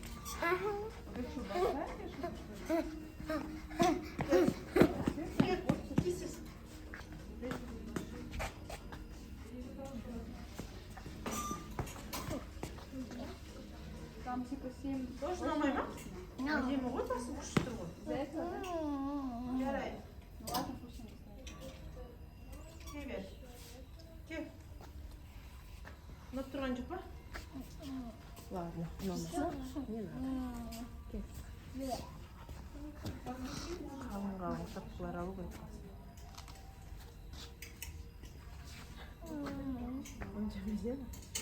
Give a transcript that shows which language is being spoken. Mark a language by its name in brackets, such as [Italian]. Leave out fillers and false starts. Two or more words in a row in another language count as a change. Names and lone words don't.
[Russian] Там типа 7. [Kazakh] Тоже ұнамай ма? Әдемі ғой, тасы күшті ғой. [Russian] За это, да? [Kazakh] Жарайды. [Russian] Ну ладно, пусть он останется. [Kazakh] Кел бер. Кел. Ұнап тұрған жоқ па? [Russian] Ладно, ұнамаса. Не надо. [Kazakh] Кел. Қалың шапқылар алу керек. Оны жемейді ме?